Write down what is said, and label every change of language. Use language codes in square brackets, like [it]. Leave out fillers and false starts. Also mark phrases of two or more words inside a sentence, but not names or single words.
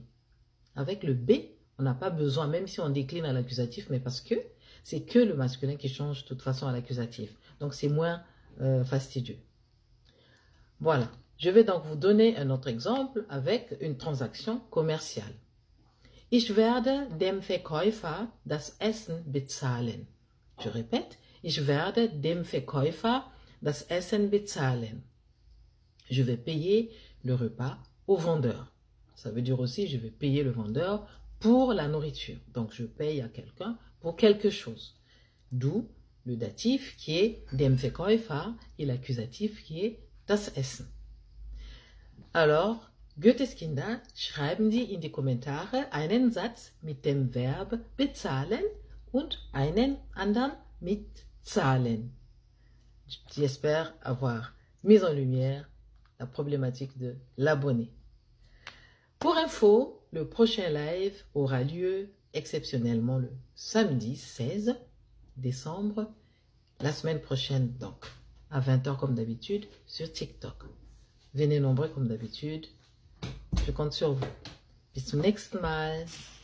[fr] Avec le B, on n'a pas besoin, même si on décline à l'accusatif, mais parce que c'est que le masculin qui change de toute façon à l'accusatif. Donc c'est moins fastidieux. Voilà. Je vais donc vous donner un autre exemple avec une transaction commerciale. [de] Ich werde dem Verkäufer das Essen bezahlen. [fr] Je répète, [de] ich werde dem Verkäufer das Essen bezahlen. [fr] Je vais payer le repas au vendeur. Ça veut dire aussi, je vais payer le vendeur pour la nourriture. Donc, je paye à quelqu'un pour quelque chose. D'où le datif qui est [de] dem Verkäufer [fr] et l'accusatif qui est [de] das Essen. Alors, Goetheskinder, schreiben Sie in die Kommentare einen Satz mit dem Verb bezahlen und einen anderen mit zahlen. [fr] J'espère avoir mis en lumière la problématique de l'abonné. Pour info, le prochain live aura lieu exceptionnellement le samedi 16 décembre, la semaine prochaine donc, à 20 h comme d'habitude sur TikTok. Venez nombreux comme d'habitude. Je compte sur vous. [de] Bis zum nächsten Mal.